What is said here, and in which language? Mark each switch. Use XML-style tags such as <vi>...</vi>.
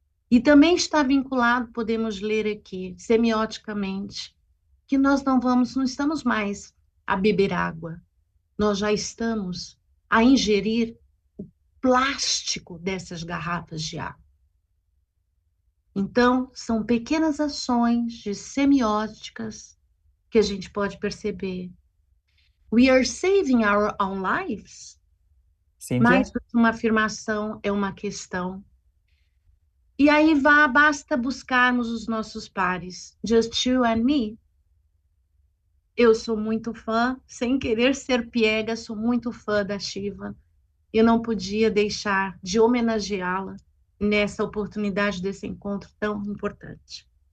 <pt>E também está vinculado, podemos ler aqui, semioticamente, que nós não estamos mais a beber água, nós já estamos a ingerir o plástico dessas garrafas de água. Então, são pequenas ações de semióticas que a gente pode perceber.</pt> <en>We are saving our own lives.</en> <pt>Cíntia? Mais do que uma afirmação, é uma questão. E aí basta buscarmos os nossos pares.</pt> <en>Just you and me.</en> <pt>Eu sou muito fã, sem querer ser piega, sou muito fã da Shiva. Eu não podia deixar de homenageá-la nessa oportunidade desse encontro tão importante.</pt>